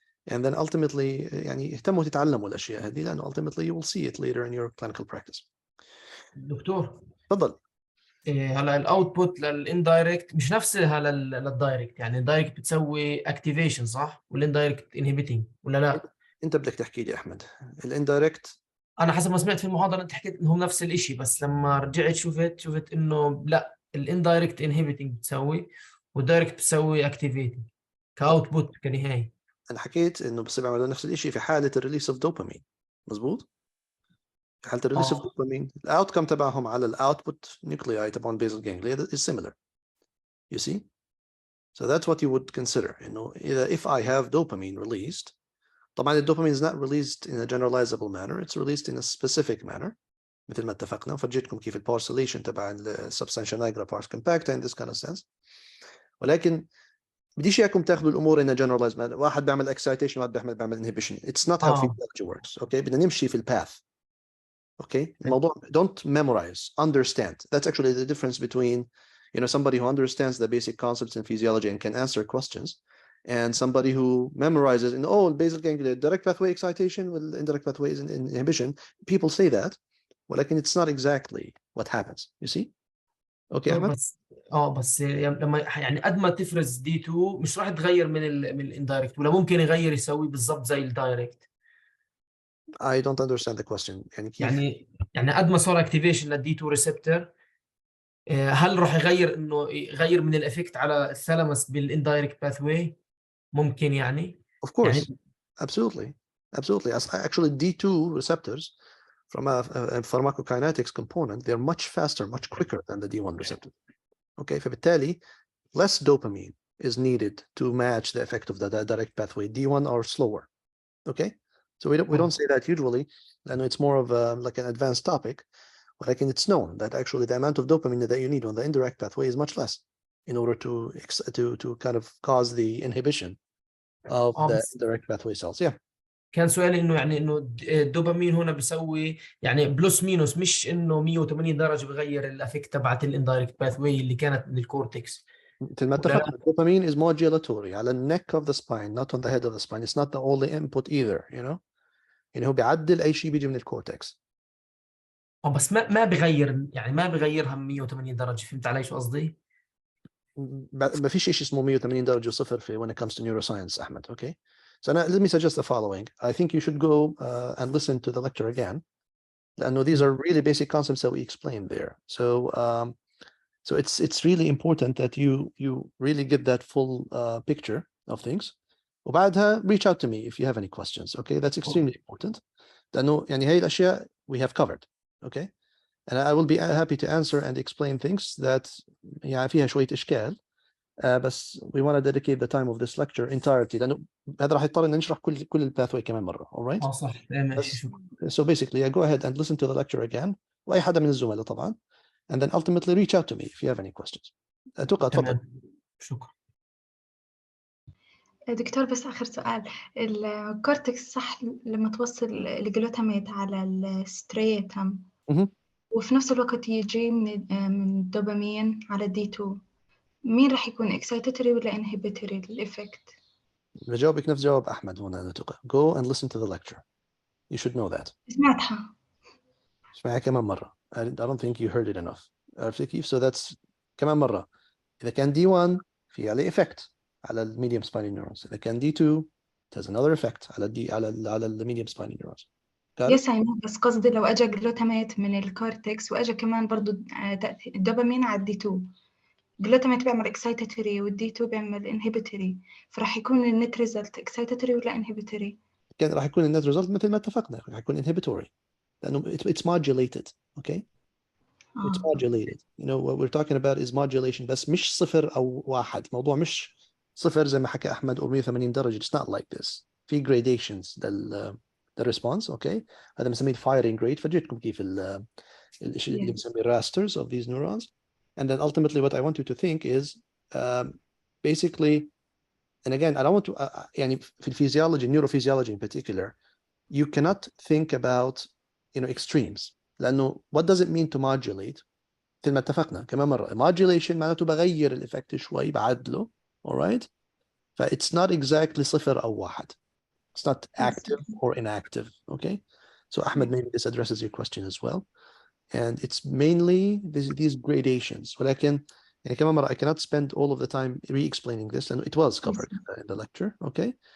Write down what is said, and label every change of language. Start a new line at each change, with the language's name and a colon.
English: And then ultimately
Arabic: يعني اهتموا تتعلموا الأشياء هذه لأنه
English: ultimately you will see it later in your clinical practice.
Arabic: دكتور تفضل. هلا الاوتبوت للاندايركت مش نفسها للدايركت، يعني الدايركت بتسوي اكتيفيشن صح والاندايركت انهبيتنج ولا لا؟ انت بدك تحكي لي احمد الاندايركت. انا حسب ما سمعت في المحاضره انت حكيت انهم نفس الشيء، بس لما رجعت شفت انه لا، الاندايركت انهبيتنج بتسوي والدايركت بتسوي اكتيفيتنج كاوتبوت كنهايه. انا حكيت انه بصير يعملوا نفس الشيء في حاله الريليس اوف دوبامين. مظبوط. في حاله الريليس اوف دوبامين الاوتكم تبعهم على الاوتبوت نيوكلياي تبعون بيزل جانجليا
English: is similar. You see? So that's what you would consider.
Arabic: انه اذا
English: if I have dopamine released,
Arabic: طبعا الدوبامين
English: is not released in a generalizable manner, it's released in a specific manner
Arabic: مثل ما اتفقنا. وفرجيتكم كيف البارسليشن تبع السبستانشا نيجرا بارس كومباكتا
English: in this kind of sense.
Arabic: ولكن بديش اياكم تاخذوا الامور
English: in a generalized manner.
Arabic: واحد بيعمل excitation واحد بيعمل inhibition.
English: It's not how physiology works.
Arabic: Okay, بدنا نمشي في الباث.
English: Okay,
Arabic: الموضوع
English: don't memorize, understand. That's actually the difference between somebody who understands the basic concepts in physiology and can answer questions and somebody who memorizes in basal ganglia direct pathway excitation with indirect pathways and inhibition. People say that,
Arabic: ولكن
English: it's not exactly what happens. You see? Okay, Ahmed.
Arabic: بس لما يعني قد ما تفرز دي 2 مش راح تغير من الاندايركت، ولا ممكن يغير يسوي بالضبط زي الدايركت؟
English: I don't understand the question.
Arabic: يعني كيف؟ يعني قد ما صار اكتيفيشن للدي 2 ريسبتور، هل راح يغير يغير من الافكت على الثالاموس بالاندايركت باثواي؟ ممكن يعني.
English: Of course.
Arabic: يعني
English: Absolutely. Actually, D2 receptors from a pharmacokinetics component, they're much faster, much quicker than the D1 receptor. Okay,
Arabic: فبالتالي
English: less dopamine is needed to match the effect of the direct pathway. D1 are slower. Okay, so we don't say that usually, and it's more of like an advanced topic. But it's known that actually the amount of dopamine that you need on the indirect pathway is much less in order to kind of cause the inhibition of the direct pathway cells. Yeah.
Arabic: كان سؤالي انه يعني انه الدوبامين هنا بيسوي يعني بلس مينوس، مش انه 180 درجه بغير الافكت تبعت الاندايركت باثواي اللي كانت من الكورتكس. مثل ما اتفقنا الدوبامين
English: is modulatory على neck of the spine, not on the head of the spine. It's not the only input either,
Arabic: يعني هو بيعدل اي شيء بيجي من الكورتكس. بس ما بغير، يعني ما بغيرها 180 درجه. فهمت علي شو قصدي؟ ما فيش شيء اسمه 180 درجه وصفر في
English: when it comes to neuroscience
Arabic: احمد.
English: Okay, so now let me suggest the following. I think you should go and listen to the lecture again.
Arabic: لأنه
English: these are really basic concepts that we explained there. So it's really important that you really get that full picture of things.
Arabic: وبعدها
English: reach out to me if you have any questions. Okay, that's extremely important.
Arabic: لأنه يعني هاي الأشياء
English: we have covered. Okay, and I will be happy to answer and explain things that
Arabic: يعني فيها شوية إشكال. بس
English: we want to dedicate the time of this lecture entirely
Arabic: لأنه هذا راح يضطر إن نشرح كل الباثوي كمان مرة.
English: All right.
Arabic: صح ماشي شكرا.
English: So basically, go ahead and listen to the lecture again.
Arabic: وأي حدا من الزملاء طبعا.
English: And then ultimately reach out to me if you have any questions.
Arabic: تفضل. شكرا. دكتور بس آخر سؤال، الكورتكس صح لما توصل الجلوتاميت على الستريتم وفي نفس الوقت يجي من الدوبامين على الدي 2، مين راح يكون اكسايتاتوري ولا انهبيتوري الإفكت؟ بجاوبك نفس جواب أحمد هنا.
English: Go and listen to the lecture. You should know that.
Arabic: سمعتها. اسمعها كمان مرة.
English: I don't think you heard it enough.
Arabic: عرفتي كيف؟
English: So that's
Arabic: كمان مرة. إذا كان D1 في عليه effect على ال medium spiny neurons. إذا كان
English: D2 it has another effect على ال medium spiny neurons.
Arabic: يس بس قصدي لو اجى جلوتاميت من الكورتكس واجى كمان برضو الدوبامين على الدي 2، جلوتاميت بيعمل اكسايتاتوري والدي 2 بيعمل انهبيتوري، فراح يكون النت ريزلت اكسايتاتوري ولا انهبيتوري؟ كان راح يكون النت ريزلت مثل ما اتفقنا، راح يكون inhibitory لانه
English: it's modulated. Okay, it's modulated. What we're talking about is modulation.
Arabic: بس مش صفر او واحد. موضوع مش صفر زي ما حكى احمد او 180 درجه.
English: It's not like this. في gradations response. Okay,
Arabic: هذا بنسميه
English: firing rate.
Arabic: فجيتكم كيف الشيء اللي بنسميه
English: rasters of these neurons. And then ultimately what I want you to think is basically, and again, I don't want to,
Arabic: يعني
English: في physiology, neurophysiology in particular, you cannot think about, extremes.
Arabic: لأنه
English: what does it mean to modulate؟
Arabic: مثل ما اتفقنا كمان مرة modulation معناته بغير الإفكت شوي بعدله.
English: alright؟ ف it's not exactly
Arabic: صفر أو واحد.
English: It's not active or inactive. Okay? So Ahmed, maybe this addresses your question as well. And it's mainly these gradations.
Arabic: ولكن يعني كمان مرة
English: I cannot spend all of the time re-explaining this, and it was covered in the lecture. Okay?